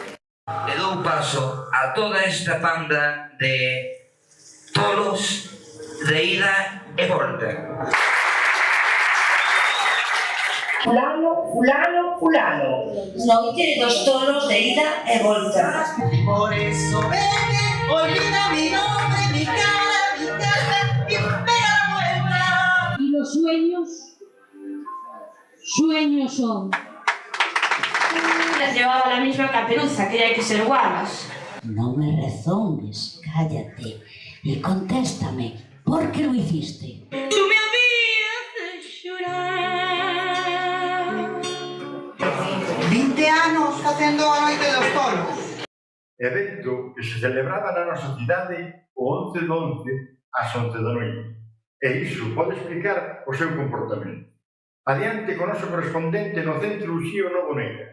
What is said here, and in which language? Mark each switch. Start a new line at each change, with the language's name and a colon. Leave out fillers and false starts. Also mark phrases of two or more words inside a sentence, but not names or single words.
Galician: Le dou paso a toda esta banda de tolos de ida e volta. Fulano, fulano, fulano. Noite dos toros de ida e volta.
Spanish: Por eso vete, olvida mi nombre, mi cara, mi casa y pega la vuelta. Y los sueños, sueños son. Les llevaba la misma caperuza, que hay que ser guapas. No me rezones, cállate y contéstame, ¿por qué lo hiciste? Tú me habías de llorar.
Galician: 20 anos facendo a Noite dos Toros. Evento que se celebraba na nosa cidade o 11 do 11 ás 11 da noite. E iso pode explicar o seu comportamento. Adiante con o noso correspondente no Centro Uxío Novo Negra.